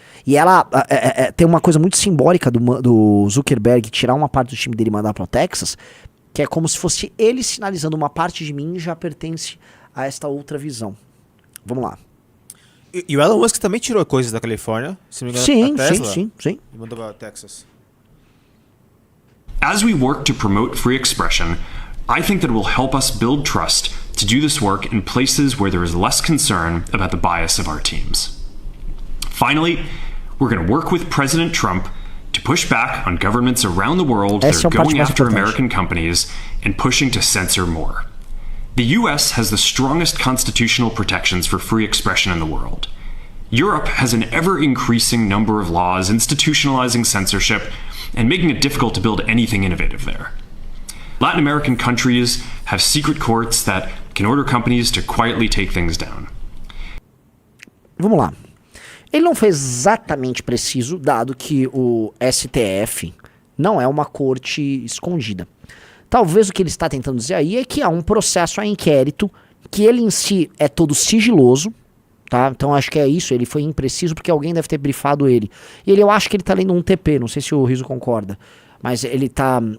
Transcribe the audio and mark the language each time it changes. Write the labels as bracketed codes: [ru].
[pt] E ela tem uma coisa muito simbólica do Zuckerberg tirar uma parte do time dele e mandar para o Texas, que é como se fosse ele sinalizando uma parte de mim já pertence a esta outra visão. Vamos lá. E o Elon Musk também tirou coisas da Califórnia, se não me engano, a Tesla, sim. E mandou para o Texas. [en] As we work to promote free expression, I think that it will help us build trust to do this work in places where there is less concern about the bias of our teams. Finally, we're going to work with President Trump to push back on governments around the world that are going after American companies and pushing to censor more. The US has the strongest constitutional protections for free expression in the world. Europe has an ever-increasing number of laws institutionalizing censorship and making it difficult to build anything innovative there. Latin American countries have secret courts that can order companies to quietly take things down. [pt] Vamos lá. Ele não foi exatamente preciso, dado que o STF não é uma corte escondida. Talvez o que ele está tentando dizer aí é que há um processo a inquérito, que ele em si é todo sigiloso, tá? Então acho que é isso, ele foi impreciso porque alguém deve ter brifado ele. Eu acho que ele tá lendo um TP, não sei se o Rizzo concorda, mas ele tá...